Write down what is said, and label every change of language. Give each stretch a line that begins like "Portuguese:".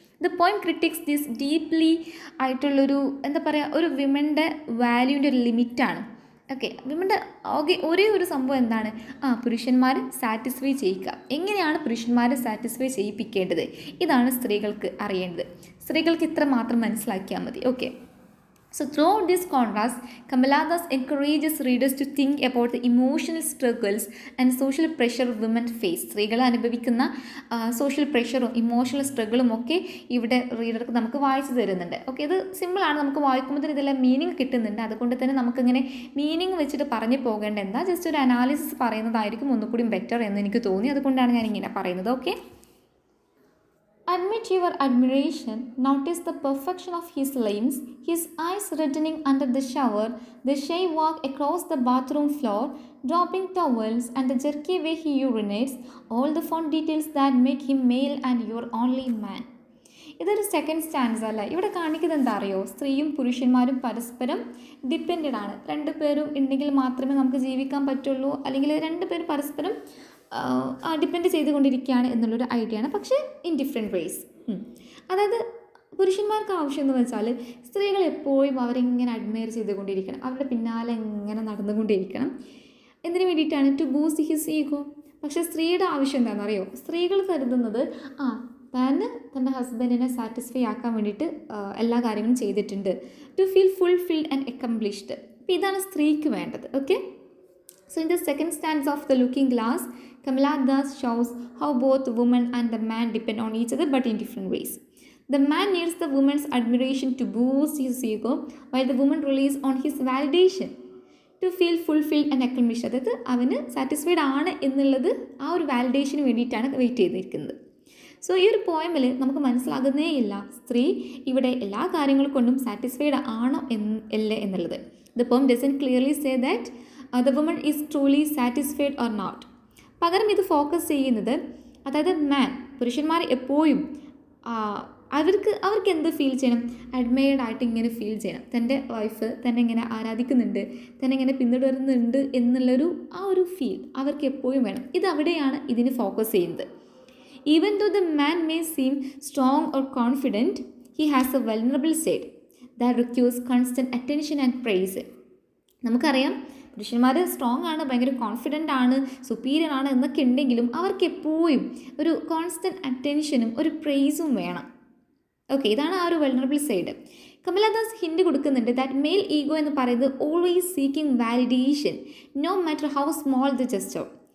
English: the poem critics this deeply
Malayalam: ആയിട്ടുള്ളൊരു ഒരു വിമൻ്റെ വാല്യൂവിൻ്റെ ഒരു ലിമിറ്റാണ്. ഓക്കെ. വിമൻ്റെ ഒരേ ഒരു സംഭവം എന്താണ്? പുരുഷന്മാരെ സാറ്റിസ്ഫൈ ചെയ്യിക്കുക. എങ്ങനെയാണ് പുരുഷന്മാരെ സാറ്റിസ്ഫൈ ചെയ്യിപ്പിക്കേണ്ടത്? ഇതാണ് സ്ത്രീകൾക്ക് അറിയേണ്ടത്. സ്ത്രീകൾക്ക് ഇത്ര മാത്രം മനസ്സിലാക്കിയാൽ മതി. Okay.
English: So throughout this contrast, Kamala Das encourages readers to think about the emotional struggles and social pressure women face.
Malayalam: സ്ത്രീകൾ അനുഭവിക്കുന്ന സോഷ്യൽ പ്രഷറും ഇമോഷണൽ സ്ട്രഗിളും ഒക്കെ ഇവിടെ റീഡർക്ക് നമുക്ക് വായിച്ചു തരുന്നുണ്ട്. ഓക്കെ. ഇത് സിമ്പിളാണ്, നമുക്ക് വായിക്കുമ്പോൾ തന്നെ ഇതെല്ലാം മീനിങ് കിട്ടുന്നുണ്ട്. അതുകൊണ്ട് തന്നെ നമുക്കിങ്ങനെ മീനിങ് വെച്ചിട്ട് പറഞ്ഞു പോകേണ്ട, എന്താ ജസ്റ്റ് ഒരു അനാലിസിസ് പറയുന്നതായിരിക്കും ഒന്നുകൂടി ബെറ്റർ എന്ന് എനിക്ക് തോന്നി. അതുകൊണ്ടാണ് ഞാൻ ഇങ്ങനെ പറയുന്നത്. Okay.
English: Admit your admiration, notice the perfection of his limbs, his eyes reddening under the shower, the shy walk across the bathroom floor, dropping towels, and the jerky way he urinates, all the fun details that make him male and your only man.
Malayalam: ഇതൊരു second stance അല്ല. ഇവിടെ കാണിക്കുന്നത് എന്താ അറിയോ? സ്ത്രീയും പുരുഷന്മാരും പരസ്പരം depended ആണ്. രണ്ടുപേരും ഉണ്ടെങ്കിൽ മാത്രമേ നമുക്ക് ജീവിക്കാൻ പറ്റുള്ളൂ, അല്ലെങ്കിൽ രണ്ടുപേരും പരസ്പരം ഡിപ്പെൻഡ് ചെയ്തുകൊണ്ടിരിക്കുകയാണ് എന്നുള്ളൊരു ഐഡിയ ആണ്. പക്ഷേ
English: In different ways.
Malayalam: അതായത് പുരുഷന്മാർക്ക് ആവശ്യം എന്ന് വെച്ചാൽ സ്ത്രീകൾ എപ്പോഴും അവരെങ്ങനെ അഡ്മയർ ചെയ്തുകൊണ്ടിരിക്കണം, അവരുടെ പിന്നാലെ എങ്ങനെ നടന്നുകൊണ്ടിരിക്കണം. എന്തിനു വേണ്ടിയിട്ടാണ്?
English: To boost his ego.
Malayalam: പക്ഷേ സ്ത്രീയുടെ ആവശ്യം എന്താണെന്നറിയോ? സ്ത്രീകൾ കരുതുന്നത് തൻ്റെ ഹസ്ബൻഡിനെ സാറ്റിസ്ഫൈ ആക്കാൻ വേണ്ടിയിട്ട് എല്ലാ കാര്യങ്ങളും ചെയ്തിട്ടുണ്ട്,
English: To feel fulfilled and accomplished.
Malayalam: അപ്പോൾ ഇതാണ് സ്ത്രീക്ക് വേണ്ടത്. Okay.
English: So in the second stanza of The Looking Glass, Kamala Das shows how both the woman and the man depend on each other but in different ways. The man needs the woman's admiration to boost his ego, while the woman relies on his validation to feel fulfilled and accomplished.
Malayalam: അതായത് അവന് satisfied ആണ് എന്നുള്ളത് ആ ഒരു വാലിഡേഷന് വേണ്ടിയിട്ടാണ് wait ചെയ്തിരിക്കുന്നത്. So ഈ ഒരു പോയമിൽ നമുക്ക് മനസ്സിലാകുന്നേ ഇല്ല സ്ത്രീ ഇവിടെ എല്ലാ കാര്യങ്ങൾ കൊണ്ടും സാറ്റിസ്ഫൈഡ് ആണോ അല്ലേ എന്നുള്ളത്.
English: The poem doesn't clearly say that the woman is truly satisfied or not.
Malayalam: പകരം ഇത് ഫോക്കസ് ചെയ്യുന്നത്, അതായത് പുരുഷന്മാർ എപ്പോഴും അവർക്ക് എന്ത് ഫീൽ ചെയ്യണം? അഡ്മയർഡ് ആയിട്ട് ഇങ്ങനെ ഫീൽ ചെയ്യണം. തൻ്റെ വൈഫ് തന്നെ ഇങ്ങനെ ആരാധിക്കുന്നുണ്ട്, തന്നെ ഇങ്ങനെ പിന്തുടരുന്നുണ്ട് എന്നുള്ളൊരു ഒരു ഫീൽ അവർക്ക് എപ്പോഴും വേണം. ഇത് അവിടെയാണ് ഇതിന് ഫോക്കസ് ചെയ്യുന്നത്.
English: Even though the man may seem strong or confident, he has a vulnerable side that requires constant attention and praise.
Malayalam: നമുക്കറിയാം പുരുഷന്മാർ സ്ട്രോങ് ആണ്, ഭയങ്കര കോൺഫിഡൻ്റ് ആണ്, സുപ്പീരിയർ ആണ് എന്നൊക്കെ ഉണ്ടെങ്കിലും അവർക്ക് എപ്പോഴും ഒരു കോൺസ്റ്റൻറ്റ് അറ്റൻഷനും ഒരു പ്രൈസും വേണം. ഓക്കെ. ഇതാണ് ആ ഒരു vulnerable side. Kamala Das hint കൊടുക്കുന്നുണ്ട്
English: that male ego
Malayalam: എന്ന് പറയുന്നത്
English: Always seeking validation, no matter how small the gesture.